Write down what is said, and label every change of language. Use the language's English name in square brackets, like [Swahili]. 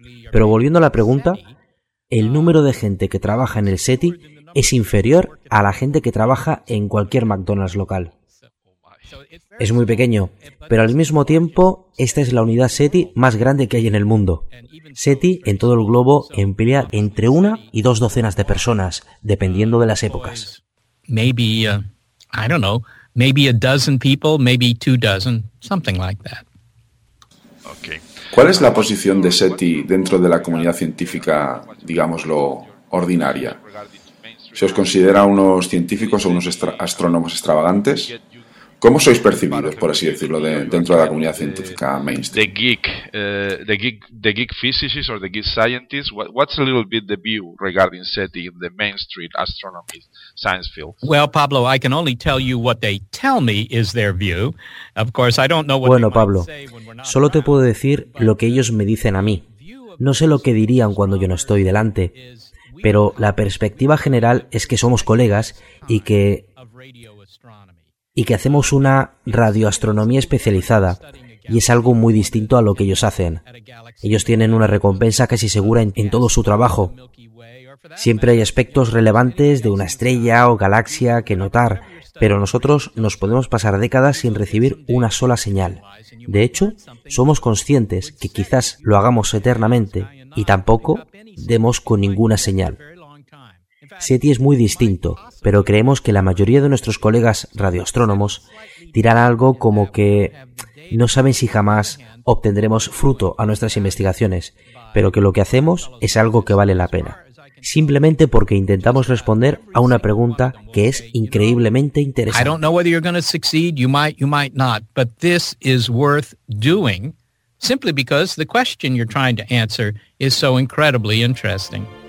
[Spanish] Pero volviendo a la pregunta, el número de gente que trabaja en el SETI es inferior a la gente que trabaja en cualquier McDonald's local. Es muy pequeño, pero al mismo tiempo, esta es la unidad SETI más grande que hay en el mundo. SETI, en todo el globo, emplea entre una y dos docenas de personas, dependiendo de las épocas. [English] Maybe, I don't know, maybe a dozen people, maybe two dozen, something like that. Okay. [Spanish] ¿Cuál es la posición de SETI dentro de la comunidad científica, digámoslo, ordinaria? ¿Se os considera unos científicos o unos astrónomos extravagantes? ¿Cómo sois percibidos, por así decirlo, dentro de la comunidad científica mainstream? [English] The geek physicists or the geek scientists. What's a little bit the view regarding SETI in the mainstream astronomy science field? Well, Pablo, I can only tell you what they tell me is their view. Of course, I don't know what. [Spanish] Bueno, Pablo, solo te puedo decir lo que ellos me dicen a mí. No sé lo que dirían cuando yo no estoy delante, pero la perspectiva general es que somos colegas y que hacemos una radioastronomía especializada, y es algo muy distinto a lo que ellos hacen. Ellos tienen una recompensa casi segura en todo su trabajo. Siempre hay aspectos relevantes de una estrella o galaxia que notar, pero nosotros nos podemos pasar décadas sin recibir una sola señal. De hecho, somos conscientes que quizás lo hagamos eternamente y tampoco demos con ninguna señal. SETI es muy distinto, pero creemos que la mayoría de nuestros colegas radioastrónomos dirán algo como que no saben si jamás obtendremos fruto a nuestras investigaciones, pero que lo que hacemos es algo que vale la pena. Simplemente porque intentamos responder a una pregunta que es increíblemente interesante. [English] I don't know whether you're going to succeed, you might not, but this is worth doing simply because the question you're trying to answer is so incredibly interesting.